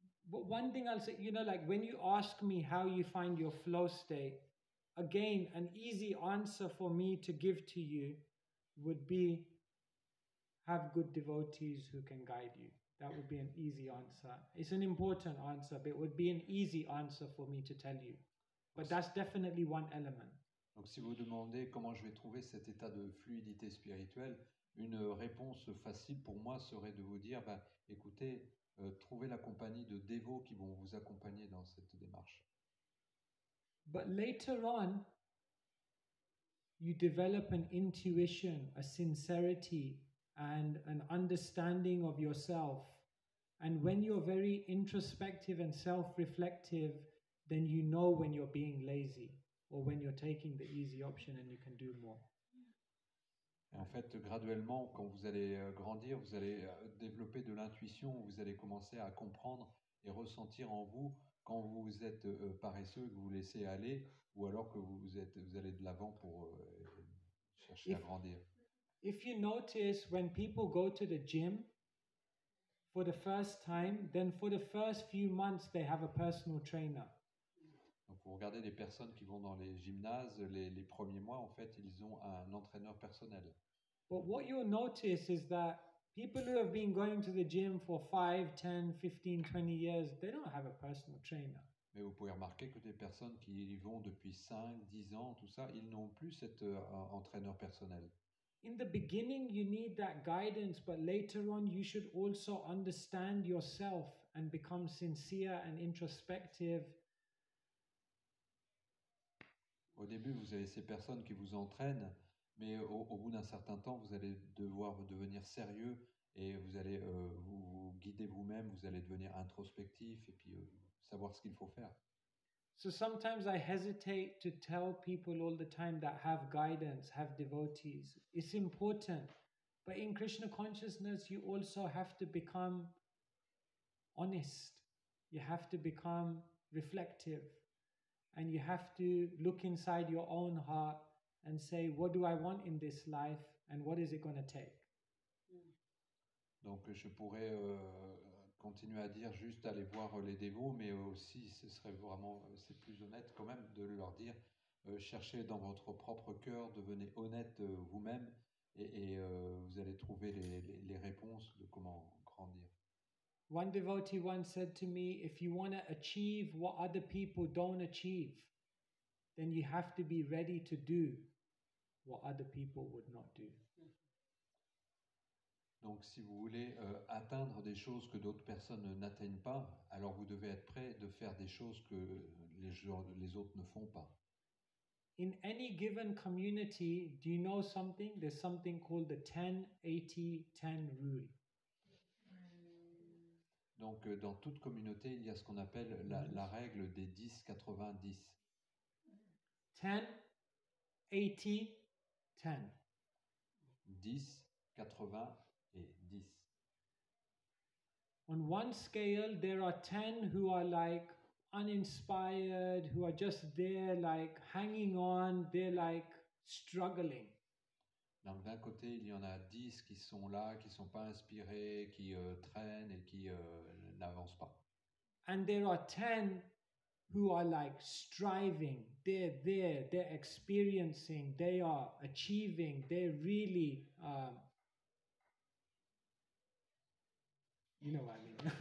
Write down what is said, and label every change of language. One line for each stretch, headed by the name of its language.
English: But one thing I'll say, like when you ask me how you find your flow state, again, an easy answer for me to give to you would be have good devotees who can guide you. That would be an easy answer. It's an important answer, but it would be an easy answer for me to tell you. But that's definitely one element.
French: Donc si vous demandez comment je vais trouver cet état de fluidité spirituelle, une réponse facile pour moi serait de vous dire, écoutez, trouvez la compagnie de dévots qui vont vous accompagner dans cette démarche.
English: But later on, you develop an intuition, a sincerity, and an understanding of yourself. And when you're very introspective and self-reflective, then you know when you're being lazy or when you're taking the easy option and you can do more.
French: Et en fait, graduellement, quand vous allez grandir, vous allez développer de l'intuition, vous allez commencer à comprendre et ressentir en vous quand vous êtes paresseux et que vous vous laissez aller, ou alors que vous allez de l'avant pour chercher à grandir.
English: If you notice, when people go to the gym for the first time, then for the first few months they have a personal trainer.
French: Donc, vous regardez les personnes qui vont dans les gymnases, les premiers mois, en fait, ils ont un entraîneur personnel.
English: But what you'll notice is that people who have been going to the gym for 5, 10, 15, 20 years, they don't have a personal trainer.
French: Mais vous pouvez remarquer que des personnes qui y vont depuis 5, 10 ans, tout ça, ils n'ont plus cet entraîneur personnel.
English: In the beginning, you need that guidance, but later on, you should also understand yourself and become sincere and introspective.
French: Au début, vous avez ces personnes qui vous entraînent, mais au bout d'un certain temps, vous allez devoir devenir sérieux et vous allez vous guider vous-même, vous allez devenir introspectif et puis savoir ce qu'il faut faire.
English: So sometimes I hesitate to tell people all the time that have guidance, have devotees. It's important. But in Krishna consciousness, you also have to become honest. You have to become reflective. And you have to look inside your own heart and say, what do I want in this life and what is it going to take?
French: Donc je pourrais continuer à dire juste aller voir les dévots, mais aussi ce serait vraiment, c'est plus honnête quand même de leur dire, cherchez dans votre propre cœur, devenez honnête vous-même et vous allez trouver les réponses de comment grandir.
English: One devotee once said to me, if you want to achieve what other people don't achieve, then you have to be ready to do what other people would not do.
French: Donc si vous voulez atteindre des choses que d'autres personnes n'atteignent pas, alors vous devez être prêt de faire des choses que les autres ne font pas.
English: In any given community, do you know something? There's something called the 10-80-10 rule.
French: Donc dans toute communauté, il y a ce qu'on appelle la règle des 10-80-10.
English: 10, 80, 10.
French: 10, 80 et 10.
English: On one scale, there are 10 who are like uninspired, who are just there like hanging on, they're like struggling.
French: Donc d'un côté, il y en a 10 qui sont là, qui ne sont pas inspirés, qui traînent et qui n'avancent pas.
English: And there are 10 who are like striving. They're there, they're experiencing, they are achieving, they're really, you know what I mean.